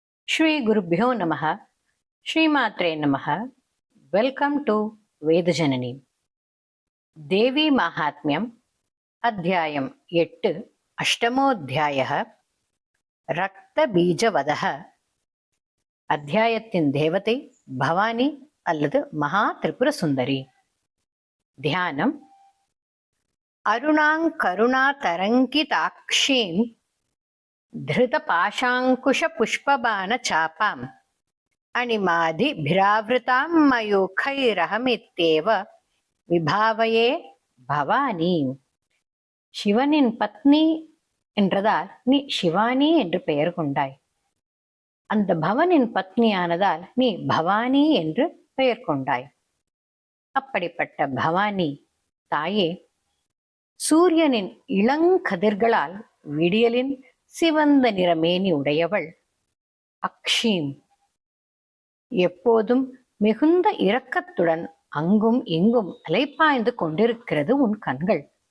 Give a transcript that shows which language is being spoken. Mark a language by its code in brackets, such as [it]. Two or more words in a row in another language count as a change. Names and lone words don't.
[sa] श्री गुरुभ्यो नमः। श्रीमात्रे नमः. [en] Welcome to Vedajanani. [ta] தேவி மகாத்மியம் அத்தியாயம் 8 [sa] अष्टमोध्याय रक्त बीजवधः. [ta] அத்தியாயத்தின் தேவதை பவானி அல்லது மகா திரிபுர சுந்தரி. [sa] தியானம். अरुणां करुणा तरङ्गिताक्षीं धृत पाशांकुश पुष्पबाण चापाम अणिमादिभिरावृतां मयूखैरहमित्येव विभावये भवानी. [ta] சிவனின் பத்னி என்றதால் நீ சிவானி என்று பெயர் கொண்டாய். அந்த பவனின் பத்னியானதால் நீ பவானி என்று பெயர் கொண்டாய். அப்படிப்பட்ட பவானி தாயே, சூரியனின் இளங்கதிர்களால் விடியலின் சிவந்த நிறமேனி உடையவள், அக்ஷீம், எப்போதும் மிகுந்த இரக்கத்துடன் அங்கும் இங்கும் அலைப்பாய்ந்து கொண்டிருக்கிறது உன் கண்கள்.